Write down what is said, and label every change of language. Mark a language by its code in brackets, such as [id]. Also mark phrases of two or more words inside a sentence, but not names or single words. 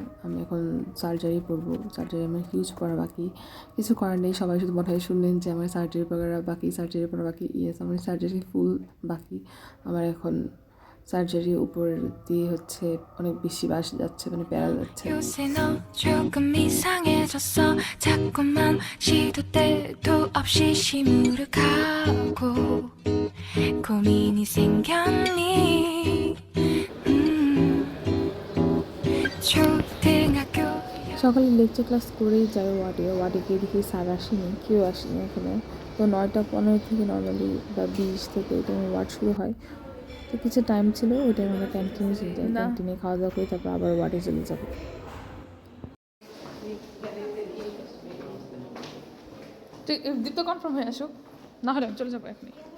[bn] আমি এখন সার্জারি পড়বো, সার্জারি আমার হিউজ পড়া বাকি, কিছু করার নেই। সবাই শুধু মনে হয় শুনলেন যে আমার সার্জারি পড়া বাকি, সার্জারি পড়া বাকি। ইয়েস, আমার সার্জারি ফুল বাকি। আমার এখন সার্জারির উপর দিয়ে হচ্ছে অনেক বেশি বাস যাচ্ছে, মানে প্যারা যাচ্ছে। [ko] 요새 너 조금 이상해졌어 자꾸만 시도 때도 없이 시무룩하고 고민이 생겼니 초등학교 [bn] সকালে লেকচার ক্লাস করেই যাই ওয়ার্ডে গিয়ে দেখি স্যার আসেনি, কেউ আসেনি এখানে। তো 9:15 থেকে নর্মালি বা 20 থেকে ওই টাইমে ওয়ার্ড শুরু হয়। তো কিছু টাইম ছিল, ওই টাইমে আমরা ক্যান্টিনে চলে যাই, ক্যান্টিনে খাওয়া দাওয়া করে তারপর আবার ওয়ার্ডে চলে যাবো। দীপ্ত কনফার্ম হয়ে আসুক, না হলে আমি চলে যাবো এখনই।